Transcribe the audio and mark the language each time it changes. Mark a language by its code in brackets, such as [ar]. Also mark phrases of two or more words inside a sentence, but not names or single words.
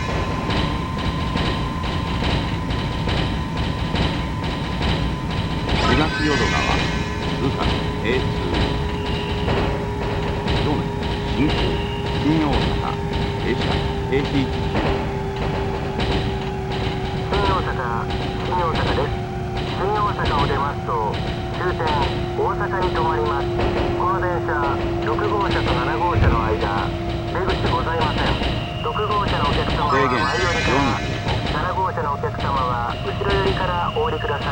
[ja] 東淀川通過K2。場内進行。新大阪停車停止中。新大阪です。新大阪を出ますと終点大阪に停まります。この電車6号車と7号車の間出口ございません。6号車のお客様は前寄りから7号車のお客様は後ろ寄りからお降りください。